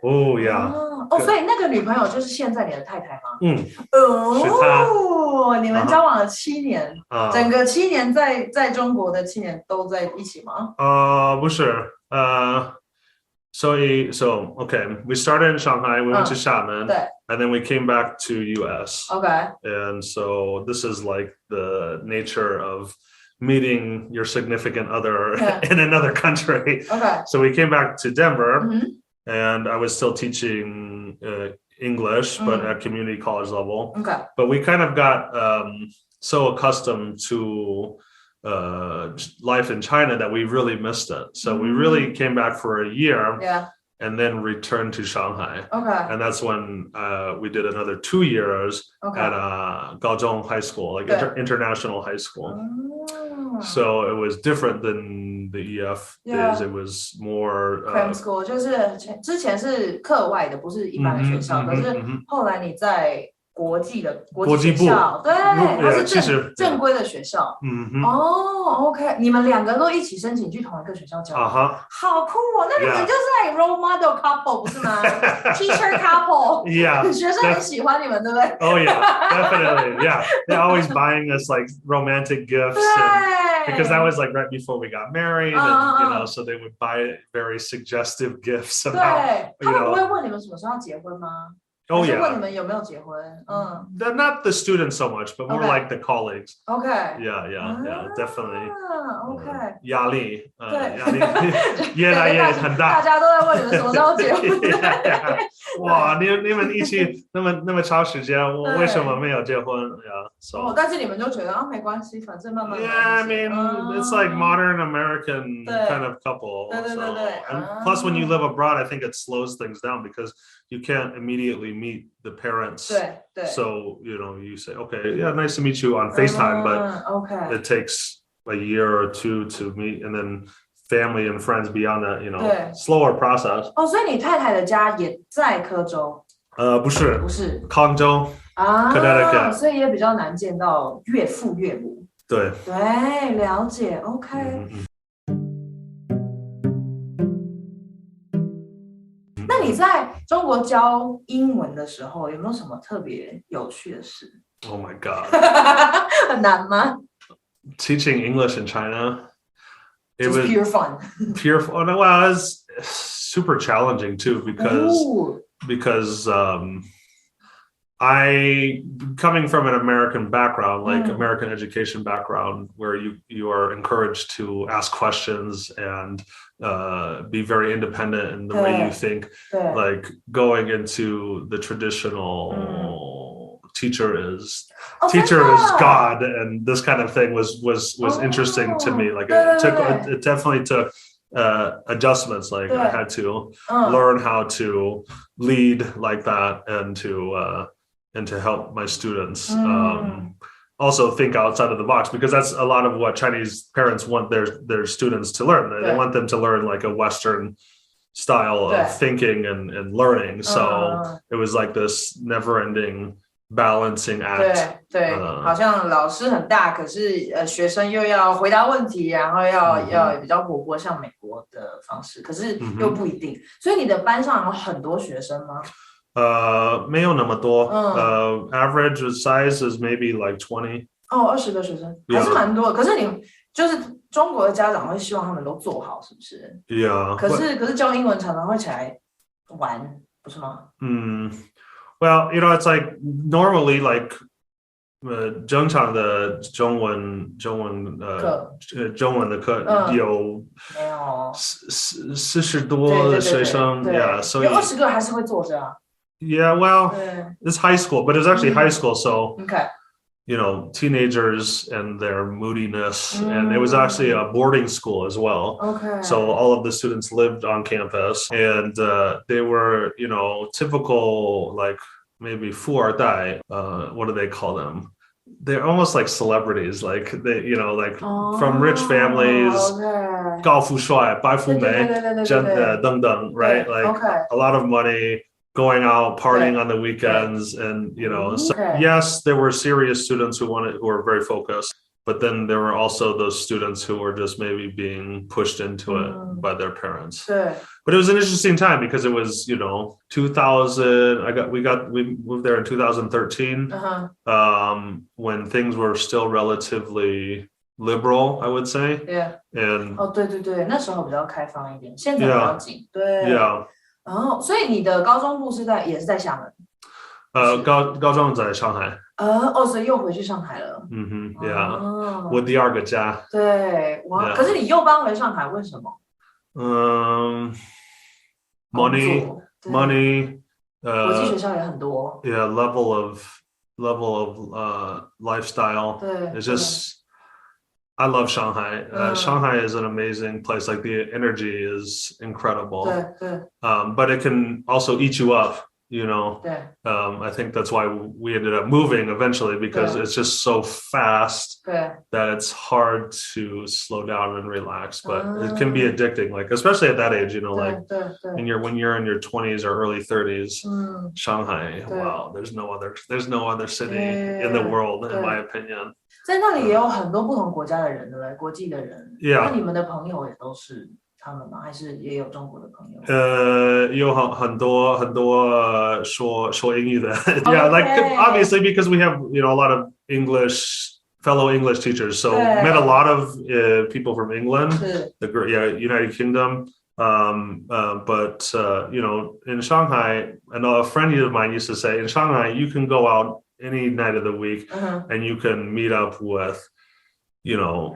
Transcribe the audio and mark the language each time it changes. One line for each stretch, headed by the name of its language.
Chinese: 所以那个女朋友就是现在你的太太吗？是她。你们交往了7年，整个7年在中国的7年都在一起吗？不是
English: So okay, we started in Shanghai, we went to Xiamen, and then we came back to US. And so this is like the nature of meeting your significant other in another country. So we came back to Denver, and I was still teaching English, but at community college level. But we kind of got so accustomed to life in China that we really missed it. So we really came back for a year and then returned to Shanghai. And that's when we did another 2 years at Gaozhong High School, like international high school. So it was different than the EF days. It was more cram school.
Chinese: 就是之前是课外的，不是一般的学校，可是后来你在国际学校，对，它是正规的学校。 OK， 你们2个都一起申请去同一个学校教，好酷哦！那你们就是
English: role model couple
Chinese: 不是吗？
English: Teacher couple，
Chinese: 学生很喜欢你们，对不对
English: ？Oh yeah, definitely. Yeah, they're always buying us like romantic gifts, because that was like right before we got married, and so they would buy very suggestive gifts about.
Chinese: 他们不会问你们什么时候要结婚吗？
English: Oh yeah.
Chinese: 问你们有没有结婚
English: ？Not the students so much, but more like the colleagues. Okay. Yeah, definitely. Okay.
Chinese: 压力越来越很大。大家都在问你们什么时候结婚。哇，你们一起那么长时间，我为什么没有结婚？
English: So.
Chinese: 但是你们就觉得没关系，反正慢慢。
English: Yeah, I mean, it's like modern American kind of couple.
Chinese: 对。
English: And plus, when you live abroad, I think it slows things down because you can't immediately meet the parents.
Chinese: 对。
English: So you say, okay, yeah, nice to meet you on FaceTime, but it takes a year or two to meet, and then family and friends beyond that, slower process.
Chinese: 所以你太太的家也在科州？不是康州，Connecticut， 所以也比较难见到岳父岳母。对，了解 ，OK。那你在中国教英文的时候，有没有什么特别有趣的事
English: ？Oh my god，
Chinese: 很难吗？
English: Teaching English in China, it was pure fun. Pure fun. Well, it was super challenging too because I, coming from an American background, like American education background, where you are encouraged to ask questions and be very independent in the way you think, like going into the traditional teacher is God, and this kind of thing was interesting to me. Like it definitely took adjustments. Like I had to learn how to lead like that, and to help my students also think outside of the box, because that's a lot of what Chinese parents want their students to learn. They want them to learn like a Western style of thinking and learning. So it was like this never-ending balancing act.
Chinese: 对，好像老师很大，可是学生又要回答问题，然后要比较活泼，像美国的方式，可是又不一定。所以你的班上有很多学生吗？没有那么多。
English: Average size is maybe like 20.
Chinese: 20个学生还是蛮多的。可是你就是中国的家长会希望他们都做好，是不是？
English: Yeah.
Chinese: 可是教英文常常会起来玩，不是吗？
English: Well, it's like normally like
Chinese: 正常的中文的课有40多的学生，
English: yeah，
Chinese: 所以有20个还是会坐着啊。
English: Yeah, well, it's high school, but it was actually high school, so teenagers and their moodiness, and it was actually a boarding school as well. Okay. So all of the students lived on campus, and they were, typical, like maybe 富二代, what do they call them? They're almost like celebrities, like they, like from rich families, 高富帅,白富美,等等, right? Like a lot of money, going out, partying on the weekends, and so yes, there were serious students who were very focused, but then there were also those students who were just maybe being pushed into it by their parents. But it was an interesting time because it was 2000. We moved there in 2013, when things were still relatively liberal, I would say. And
Chinese: 对，那时候比较开放一点，现在比较紧。对。所以你的高中部也是在厦门？高中在上海。所以又回去上海了。
English: Yeah，
Chinese: 我第二个家。对，哇！可是你又搬回上海，为什么
English: ？Money，
Chinese: 国际学校也很多。
English: Yeah, level of lifestyle.
Chinese: 对
English: ，it's just. I love Shanghai. Shanghai is an amazing place. Like the energy is incredible. But it can also eat you up you know. I think that's why we ended up moving eventually, because it's just so fast that it's hard to slow down and relax, but it can be addicting, like especially at that age, you know, like when you're in your 20s or early 30s. Shanghai, wow, there's no other city in the world, in my opinion.
Chinese: 在那里也有很多不同国家的人，对不对？国际的人。那你们的朋友也都是他们吗？还是也有中国的朋友？有很多说英语的。
English: Yeah, like obviously because we have, you know, a lot of fellow English teachers, so met a lot of people from England, United Kingdom. But you know, in Shanghai, and a friend of mine used to say, in Shanghai, you can go out any night of the week and you can meet up with, you know,